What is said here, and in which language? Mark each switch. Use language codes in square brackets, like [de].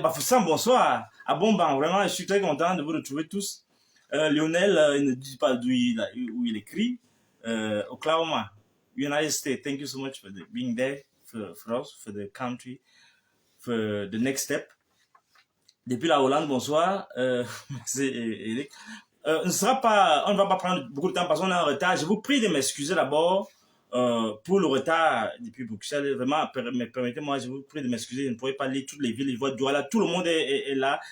[fr] Bafoussam, bonsoir. Ah bon, vraiment, je suis très content de vous retrouver tous. Lionel, il ne dit pas d'où il écrit. [en] Oklahoma, United States. Thank you so much for being there for us, for the country, for the next step. [fr] Depuis la Hollande, bonsoir. Merci Eric. On ne va pas prendre beaucoup de temps parce qu'on est en retard. Je vous prie de m'excuser d'abord pour le retard depuis Bruxelles. Vraiment, permettez-moi, je vous prie de m'excuser. Je ne pourrais pas lire toutes les villes. Je vois Douala, tout le monde est là.